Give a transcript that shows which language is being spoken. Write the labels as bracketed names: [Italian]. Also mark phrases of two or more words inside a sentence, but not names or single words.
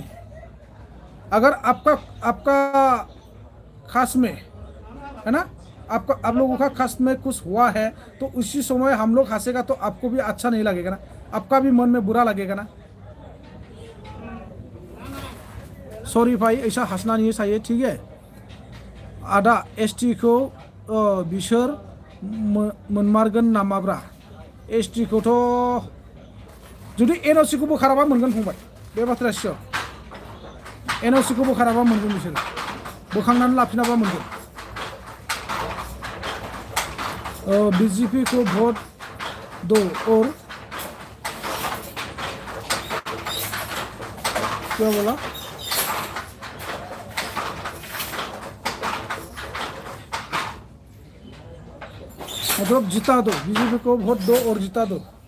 [Hindi] अगर आपका आपका खास में है ना, आपका आप लोगों का खास में कुछ हुआ है तो उसी समय हम लोग हंसेगा तो आपको भी अच्छा नहीं लगेगा ना, आपका भी मन में बुरा लगेगा ना। सॉरी भाई, ऐसा हंसना नहीं चाहिए, ठीक है। [Bodo] आदा एसटी को बिसोर मोनमारगोन नामाब्रा, एसटी को तो जुदि एनओसी को बोखाराबा मोनगोन फंबाय, बे बाथ्राया सियर। एनओसी को बोखाराबा मोनगोन, बिसोर बोखांनानै लाफिनाबा मोनगोन। [Hindi] बीजेपी को वोट दो और क्या बोला, मतलब जिता दो, बीजेपी को वोट दो और जिता दो।